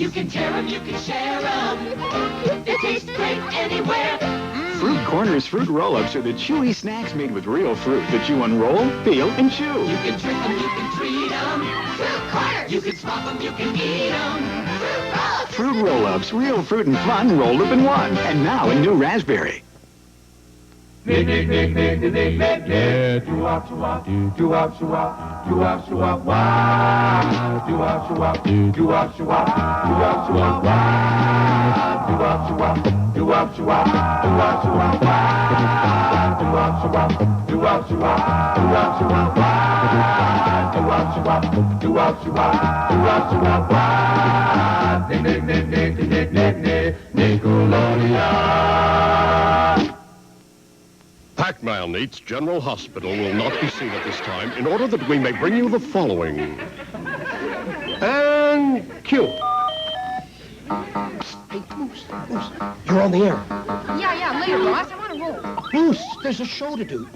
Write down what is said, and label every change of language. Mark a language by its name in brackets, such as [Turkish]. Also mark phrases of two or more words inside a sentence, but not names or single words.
[English] You can tear them, you can share them. They taste great anywhere. Fruit Corners Fruit Roll-Ups are the chewy snacks made with real fruit that you unroll, peel, and chew. You can trick them, you can treat them. Fruit Corners! You can swap them, you can eat them. Fruit Roll-Ups! Fruit Roll-Ups. Real fruit and fun rolled up in one. And now in new raspberry. Nick, nick, nick, nick, nick, nick, nick, nick. Do-wop, do-wop, do-wop, do-wop, do-wop, do-wop, wow. Do-wop, do-wop, do-wop, do-wop, do-wop, do-wop, wow. Do-wop, do-wop, do-wop, do-wop, do-wop, do-wop, wow. Do-wop, do-wop, do-wop, do-wop, do-wop, do-wop, wow. Do-wop, do-wop, do-wop, do-wop, do-wop, do-wop, wow. Nick, nick, nick, nick, nick, nick, nick, Nickelodeon. Pac-Man Eats General Hospital will not be seen at this time in order that we may bring you the following. And cue. Hey, Moose, you're on the air. Yeah, later, Ross. I'm on a roll. Moose, there's a show to do.